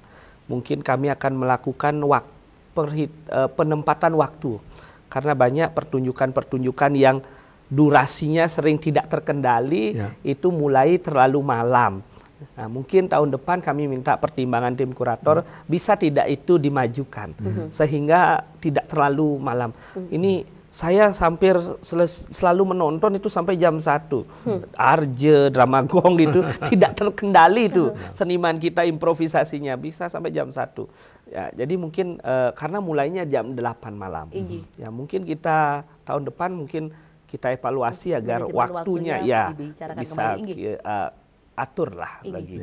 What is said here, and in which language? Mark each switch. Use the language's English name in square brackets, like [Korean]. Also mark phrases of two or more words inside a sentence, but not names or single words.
[Indonesian] Mungkin kami akan melakukan penempatan waktu, karena banyak pertunjukan-pertunjukan yang durasinya sering tidak terkendali, itu mulai terlalu malam. Nah, mungkin tahun depan kami minta pertimbangan tim kurator, bisa tidak itu dimajukan, sehingga tidak terlalu malam. Ini saya hampir selalu menonton itu sampai jam 1. Arje, drama gong gitu, tidak terkendali itu. Seniman kita improvisasinya bisa sampai jam 1. Ya, jadi mungkin karena mulainya jam 8 malam. Ya, mungkin kita tahun depan mungkin kita evaluasi agar waktunya ya bisa atur lah lagi.